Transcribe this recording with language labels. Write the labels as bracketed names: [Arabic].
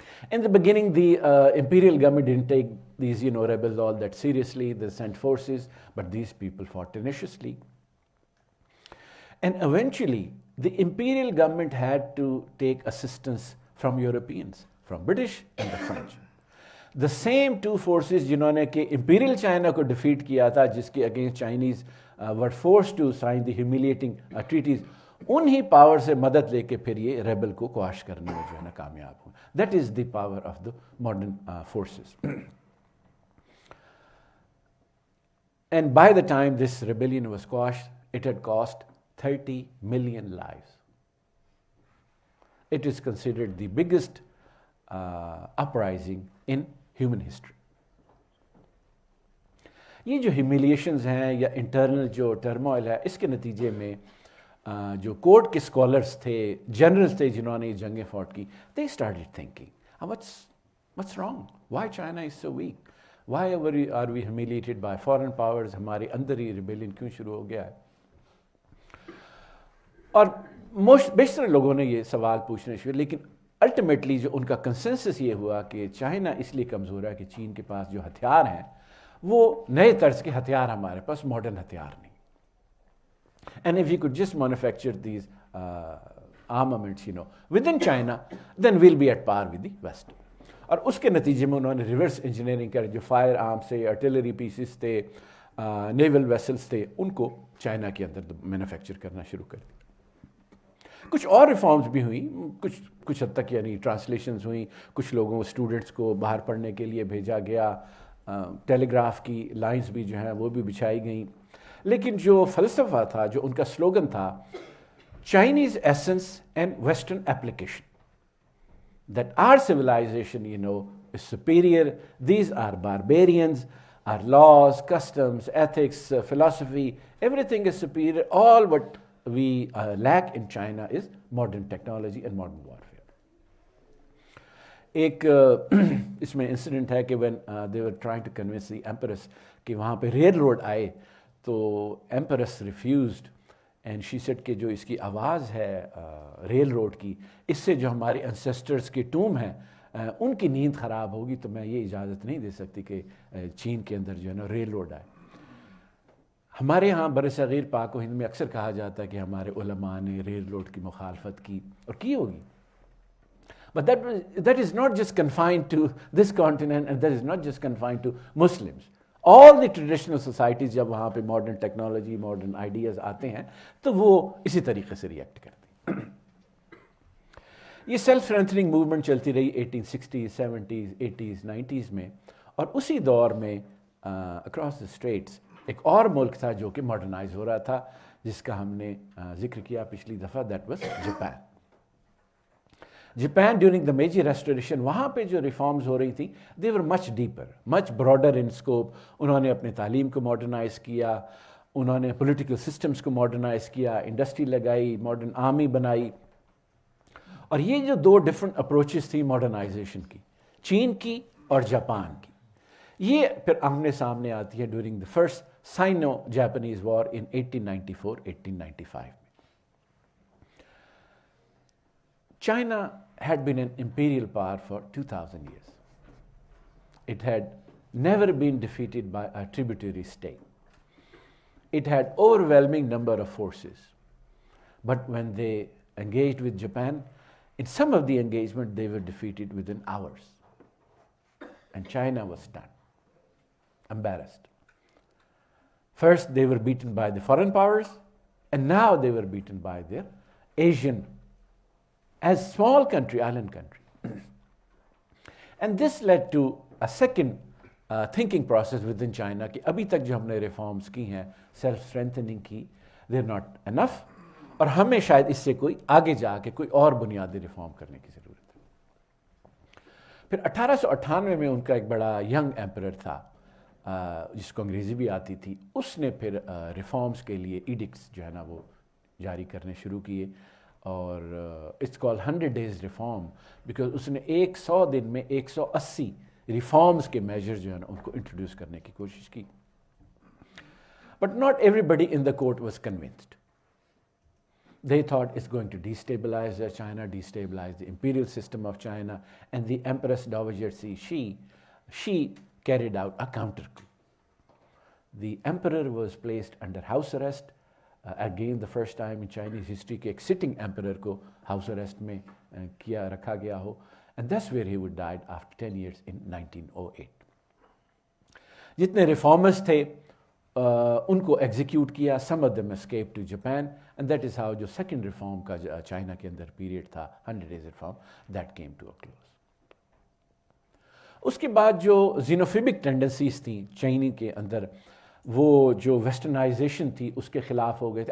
[English] In the beginning, the imperial government didn't take these, rebels all that seriously. They sent forces, but these people fought tenaciously. And eventually, the imperial government had to take assistance from Europeans, from British and the French. The same two forces [Urdu] جنہوں نے کہ imperial China کو defeat کیا تھا, جس کے [English] against Chinese were forced to sign the humiliating treaties, [Urdu] انہی power سے مدد لے کے پھر یہ ریبل کو quash کرنے میں جو ہے نا کامیاب ہوں. [English] That is the power of the modern forces. And by the time this rebellion was quashed, it had cost 30 million lives. It is considered the biggest uprising in human history. [Urdu] یہ جو ہیومیلیشنز ہیں یا انٹرنل جو turmoil ہے, اس کے نتیجے میں جو کورٹ کے اسکالرس تھے, جنرلز تھے جنہوں نے یہ جنگیں فوٹ کی, [English] they started thinking, what's wrong? Why China is so weak? Why are we humiliated by foreign powers? [Urdu] ہمارے اندر ہی ریبیلین کیوں شروع ہو گیا ہے؟ اور بیشتر لوگوں نے یہ سوال پوچھنے شروع, لیکن الٹیمیٹلی جو ان کا کنسنسس یہ ہوا کہ چائنا اس لیے کمزور ہے کہ چین کے پاس جو ہتھیار ہیں وہ نئے طرز کے ہتھیار, ہمارے پاس ماڈرن ہتھیار نہیں. [English] And if you could just manufacture these armaments, within China, then we'll be at par with the West. [Urdu] اور اس کے نتیجے میں انہوں نے ریورس انجینئرنگ کر, جو فائر آرمس تھے, آرٹلری پیسز تھے, نیول ویسلز تھے, ان کو چائنا کے اندر مینوفیکچر کرنا شروع کر دیا. کچھ اور ریفارمز بھی ہوئیں, کچھ حد تک ٹرانسلیشنز ہوئیں, کچھ لوگوں اسٹوڈنٹس کو باہر پڑھنے کے لیے بھیجا گیا, ٹیلی گراف کی لائنز بھی جو ہیں وہ بھی بچھائی گئیں. لیکن جو فلسفہ تھا, جو ان کا سلوگن تھا, Chinese essence and western application, [English] that our civilization, is superior. These are barbarians. Our laws, customs, ethics, philosophy, everything is superior. All what we lack in China is modern technology and modern warfare. [Urdu] ایک اس میں incident ہے کہ [English] when they were trying to convince the empress [Urdu] کہ وہاں پہ rail road آئے, تو [English] empress refused. [Urdu] And she said کہ جو اس کی آواز ہے ریل روڈ کی, اس سے جو ہمارے انسیسٹرز کے ٹوم ہیں ان کی نیند خراب ہوگی, تو میں یہ اجازت نہیں دے سکتی کہ چین کے اندر جو ہے نا ریل روڈ آئے. ہمارے ہاں بر صغیر پاک و ہند میں اکثر کہا جاتا ہے کہ ہمارے علماء نے ریل روڈ کی مخالفت کی, اور کی ہوگی. [English] But that is not just confined to this continent, and that is not just confined to Muslims. All the traditional societies [Urdu] جب وہاں پہ ماڈرن ٹیکنالوجی, ماڈرن آئیڈیاز آتے ہیں تو وہ اسی طریقے سے ریئیکٹ کرتے ہیں. یہ سیلف اسٹرینتھننگ موومنٹ چلتی رہی 1860s, 70s, 80s, 90s میں, اور اسی دور میں [English] across the straits [Urdu] ایک اور ملک تھا جو کہ ماڈرنائز ہو رہا تھا, جس کا ہم نے ذکر کیا پچھلی دفعہ, [English] That was Japan. Japan during the Meiji restoration, [Urdu] وہاں پہ جو ریفارمز ہو رہی تھیں, [English] They were much deeper, much broader in scope. [Urdu] انہوں نے اپنے تعلیم کو ماڈرنائز کیا, انہوں نے پولیٹیکل سسٹمز کو ماڈرنائز کیا, انڈسٹری لگائی, ماڈرن آرمی بنائی. اور یہ جو دو ڈفرنٹ اپروچز تھیں ماڈرنائزیشن کی, چین کی اور جاپان کی, یہ پھر آمنے سامنے آتی ہے [English] During the first Sino Japanese war in 1894-1895. China had been an imperial power for 2,000 years. It had never been defeated by a tributary state. it had overwhelming number of forces. But when they engaged with Japan, in some of the engagement they were defeated within hours. And China was stunned, embarrassed. First they were beaten by the foreign powers, and now they were beaten by their Asian, as small country, island country. And this led to a second thinking process within China [Urdu] کہ ابھی تک جو ہم نے reforms کی ہیں, self اسٹرینتھننگ کی, [English] they're not enough, [Urdu] اور ہمیں شاید اس سے کوئی آگے جا کے کوئی اور بنیادی ریفارم کرنے کی ضرورت ہے. پھر 1898 میں ان کا ایک بڑا ینگ ایمپرر تھا جس کو انگریزی بھی آتی تھی, اس نے پھر ریفارمز کے لیے ایڈکٹس جو ہے نا وہ جاری کرنے شروع کیے, اور [English] it's call 100 days reform, because [Urdu] اس نے 100 دن میں 180 ریفارمز کے میجر جو ہے نا ان کو انٹروڈیوس کرنے کی کوشش کی. [English] But not everybody in the court was convinced. They thought it's going to destabilize China, destabilize the imperial system of China, and the Empress Dowager she carried out a counter coup. The emperor was placed under house arrest, again the first time in Chinese history [Urdu] کہ ایک sitting emperor کو house arrest میں کیا رکھا گیا ہو, [English] and that's where he would died after 10 years in 1908. [Urdu] جتنے reformers تھے ان کو ایگزیکیوٹ کیا, [English] some of them escaped to Japan, and that is how [Urdu] جو سیکنڈ ریفارم کا چائنا کے اندر پیریڈ تھا 100 days reform, [English] that came to a close. [Urdu] اس کے بعد جو زینوفیبک ٹینڈنسیز تھیں چائنی کے اندر, وہ جو ویسٹرنائزیشن تھی اس کے خلاف ہو گئے تھے.